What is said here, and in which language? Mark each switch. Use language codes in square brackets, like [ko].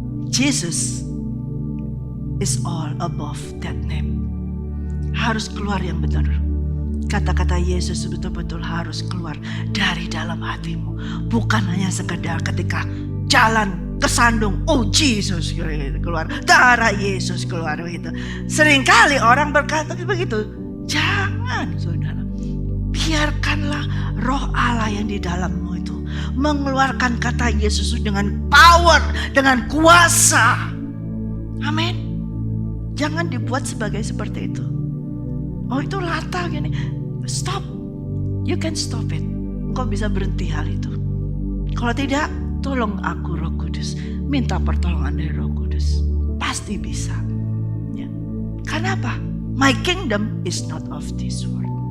[en] Jesus is all above that name. [id] Harus keluar yang benar. Kata-kata Yesus betul-betul harus keluar dari dalam hatimu. Bukan hanya sekedar ketika jalan kesandung, oh Jesus keluar, darah Yesus keluar begitu. Seringkali orang berkata begitu. Jangan saudara. Biarkanlah Roh Allah yang di dalammu itu mengeluarkan kata Yesus dengan power, dengan kuasa. Amin. Jangan dibuat sebagai seperti itu. Oh itu latah gini. [en] Stop. You can stop it. [id] Engkau bisa berhenti hal itu. Kalau tidak, tolong aku Roh Kudus. Minta pertolongan dari Roh Kudus. Pasti bisa. Ya. Karena apa? [en] My kingdom is not of this world.